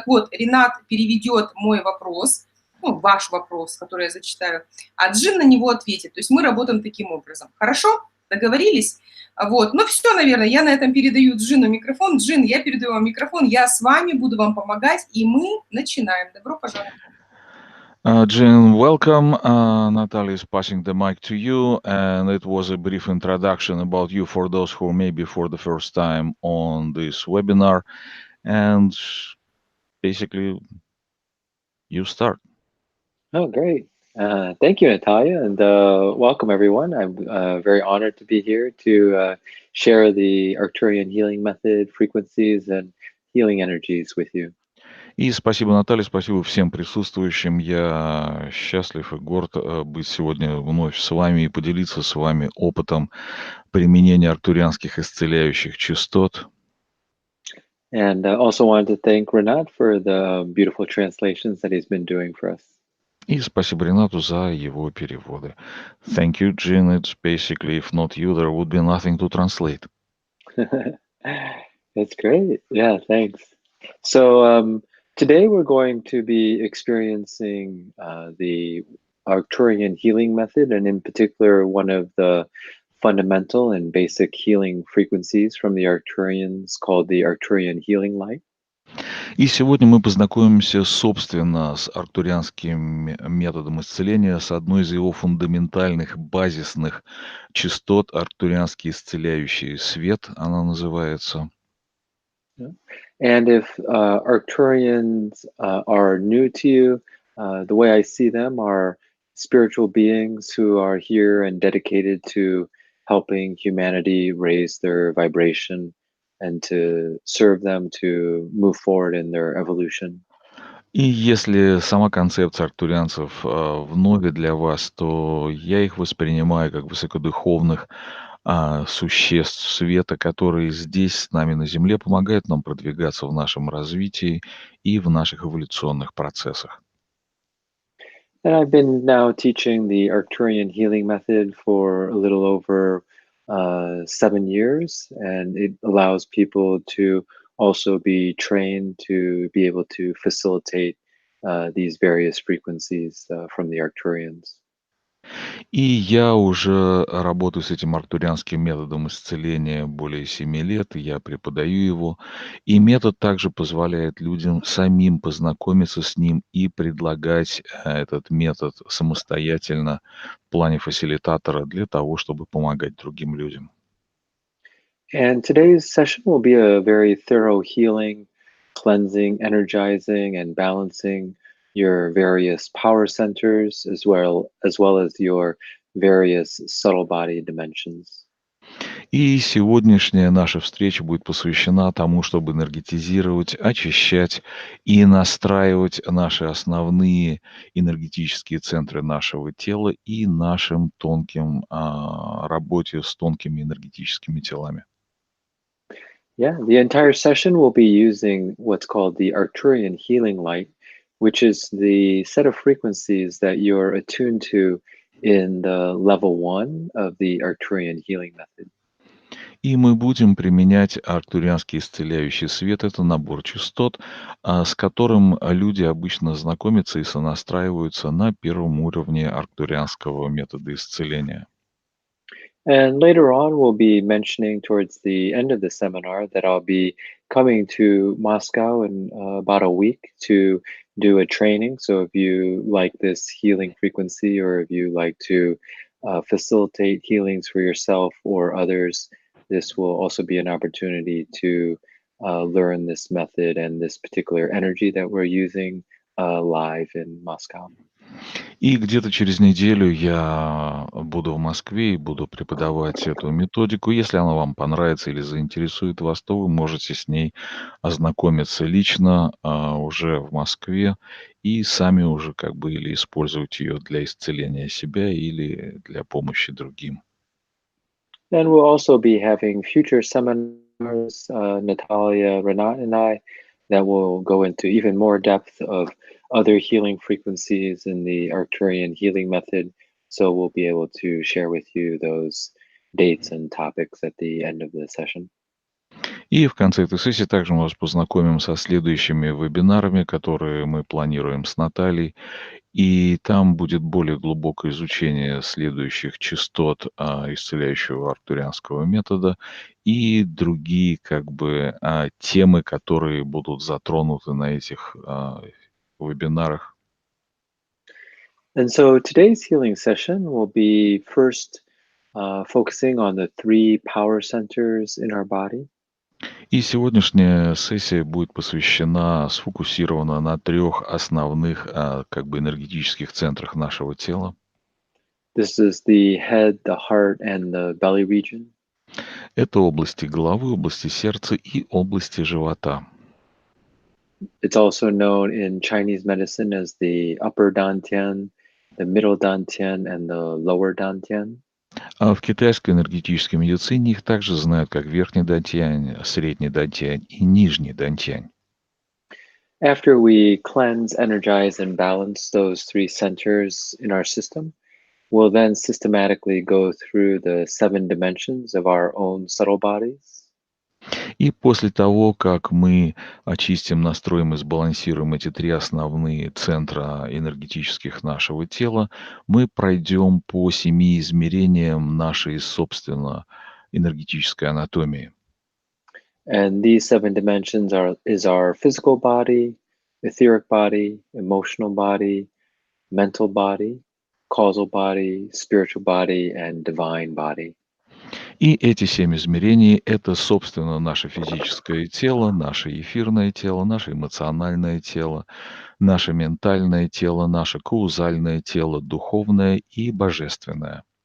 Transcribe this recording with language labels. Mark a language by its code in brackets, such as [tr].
[ru] Так вот, Ренат переведет мой вопрос, ну, ваш вопрос, который я зачитаю, а Джин на него ответит. То есть мы работаем таким образом. Хорошо? Договорились? Вот. Ну все, наверное, я на этом передаю Джину микрофон. Джин, я передаю вам микрофон, я с вами буду вам помогать, и мы начинаем. Добро пожаловать. [en] Jin, welcome. Natalie is passing the mic to you, and it was a brief introduction about you for those who may be for the first time on this webinar. And basically, you start. Oh, great. Thank you, Natalia, and welcome everyone. I'm very honored to be here to share the Arcturian healing method, frequencies, and healing energies with you. [ru] И спасибо, Наталья, спасибо всем присутствующим. Я счастлив и горд быть сегодня вновь с вами и поделиться с вами опытом применения арктурианских исцеляющих частот. [en] And also wanted to thank Renat for the beautiful translations that he's been doing for us. [ru] И спасибо Ренату за его переводы. [en] Thank you, Jin. It's basically, if not you, there would be nothing to translate. That's great. Yeah, thanks. So today we're going to be experiencing the Arcturian healing method, and in particular, one of the fundamental and basic healing frequencies from the Arcturians called the Arcturian Healing Light. [ru] И сегодня мы познакомимся, собственно, с арктурианским методом исцеления, с одной из его фундаментальных, базисных частот, Арктурианский Исцеляющий Свет, она называется. [en] And if Arcturians are new to you, the way I see them are spiritual beings who are here and dedicated to helping humanity raise their vibration and to serve them to move forward in their evolution. [ru] И если сама концепция арктурианцев вновь для вас, то я их воспринимаю как высокодуховных существ света, которые здесь с нами на Земле помогают нам продвигаться в нашем развитии и в наших эволюционных процессах. [en] And I've been now teaching the Arcturian healing method for a little over 7 years, and it allows people to also be trained to be able to facilitate these various frequencies from the Arcturians. [ru] И я уже работаю с этим арктурианским методом исцеления более 7 лет, и я преподаю его. И метод также позволяет людям самим познакомиться с ним и предлагать этот метод самостоятельно в плане фасилитатора для того, чтобы помогать другим людям. [en] And today's session will be a very thorough healing, cleansing, energizing, and balancing your various power centers as well as your various subtle body dimensions. [ru] И сегодняшняя наша встреча будет посвящена тому, чтобы энергетизировать, очищать и настраивать наши основные энергетические центры нашего тела и нашим тонким работе с тонкими энергетическими телами. [en] Yeah, the entire session will be using what's called the Arcturian Healing Light, which is the set of frequencies that you're attuned to in the level 1 of the Arcturian healing method. [ru] И мы будем применять Арктурианский Исцеляющий Свет. Это набор частот, с которым люди обычно знакомятся и сонастраиваются на первом уровне арктурианского метода исцеления. [en] And later on, we'll be mentioning towards the end of the seminar that I'll be coming to Moscow in about a week to do a training. So if you like this healing frequency, or if you like to facilitate healings for yourself or others, this will also be an opportunity to learn this method and this particular energy that we're using live in Moscow. [ru] И где-то через неделю я буду в Москве и буду преподавать эту методику. Если она вам понравится или заинтересует вас, то вы можете с ней ознакомиться лично уже в Москве и сами уже как бы или использовать ее для исцеления себя или для помощи другим. [en] Then we'll also be having future seminars, Natalia, Renat, and I, that will go into even more depth of other healing frequencies in the Arcturian healing method. So we'll be able to share with you those dates and topics at the end of the session. [ru] И в конце этой сессии также мы вас познакомим со следующими вебинарами, которые мы планируем с Натальей. И там будет более глубокое изучение следующих частот исцеляющего арктурианского метода и другие как бы темы, которые будут затронуты на этих вебинарах. [en] And so today's healing session will be first focusing on the 3 power centers in our body. [ru] И сегодняшняя сессия будет сфокусирована на 3 основных как бы энергетических центрах нашего тела. [en] This is the head, the heart, and the belly region. [ru] Это области головы, области сердца и области живота. [en] It's also known in Chinese medicine as the upper dantian, the middle dantian, and the lower dantian. [ru] А в китайской энергетической медицине их также знают как верхний дантянь, средний дантянь и нижний дантянь. [en] After we cleanse, energize, and balance those 3 centers in our system, we'll then systematically go through the 7 dimensions of our own subtle bodies. [ru] И после того, как мы очистим, настроим и сбалансируем эти 3 основные центра энергетических нашего тела, мы пройдем по 7 измерениям нашей, собственно, энергетической анатомии. [en] And these 7 dimensions is our physical body, etheric body, emotional body, mental body, causal body, spiritual body, and divine body. [ru] И эти 7 измерений — это, собственно, наше физическое тело, наше эфирное тело, наше эмоциональное тело, наше ментальное тело, наше каузальное тело, духовное и божественное.